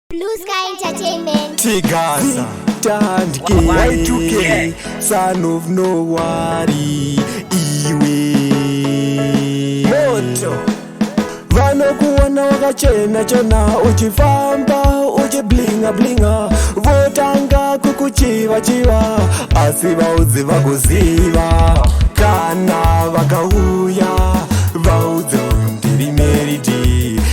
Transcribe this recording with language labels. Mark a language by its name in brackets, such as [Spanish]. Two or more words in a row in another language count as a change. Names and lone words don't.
[English] Blue Sky Entertainment. Tigaza. Tandike. Y two K. Son of nowhere. [Shona] Iwe. Moto. Vanokuona wakachena chena, uchifamba, uchiblinga blinga. Votanga kukuchiva chiva. Asi vaudzi vakuziva. Kana vakauya, vaudze ndiri Mary D.